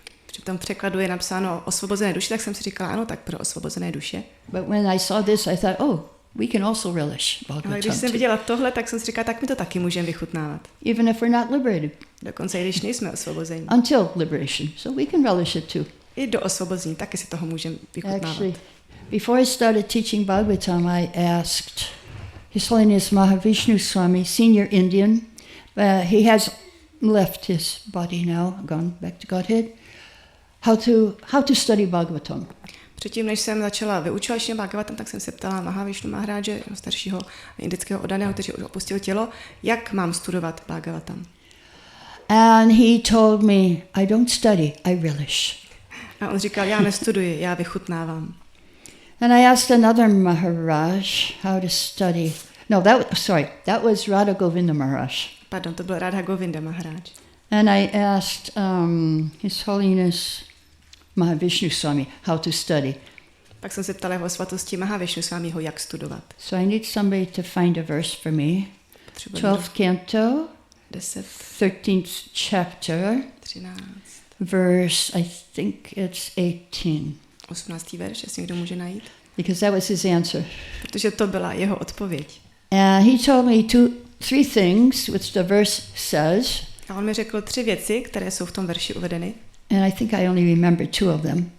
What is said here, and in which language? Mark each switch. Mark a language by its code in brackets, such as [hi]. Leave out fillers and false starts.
[cs] Při tom překladu je napsáno osvobozené duše, tak jsem si říkala, ano, tak pro osvobozené duše. [en] But when I saw this, I thought, we can also relish Bhagavatam. [cs] Ale když jsem viděla tohle, tak jsem si říkala, tak my to taky můžeme vychutnávat. [en] Even if we're not liberated. [cs] Dokonce i když nejsme osvobození. [en] Until liberation. So we can relish it too. [cs] I do osvobození, taky si toho můžeme vychutnávat. [en] Actually, before I started teaching Bhagavatam, I asked His Holiness Mahavishnu Swami, senior Indian, he has left his body now, gone back to Godhead, how to study Bhagavatam. [cs] Předtím, než jsem začala vyučovat Šrímad Bhágavatam, tak jsem se ptala Mahavishnu Maharáže, staršího indického oddaného, který už opustil tělo, jak mám studovat Bhagavatam. [en] And he told me, I don't study, I relish. [cs] A on říkal, já nestuduji, já vychutnávám. [en] And I asked another Maharaj how to study No, that was Radha Govinda Maharaj. [cs] Pardon, to byl Radha Govinda Maharaj. [en] And I asked His Holiness Mahavishnu Swami how to study. [cs] Pak jsem se ptala jeho svatosti Mahavišnu Swamiho, jak studovat. [en] So I need somebody to find a verse for me. 12th canto, 13th chapter, 13. verse, I think it's 18. 18. [cs] verš, jestli někdo může najít. [en] Because that was his answer. [cs] Protože to byla jeho odpověď. [en] He told me three things which the verse says. [cs] A on mi řekl 3 věci, které jsou v tom verši uvedeny. [en] And I think I only remember 2 of them.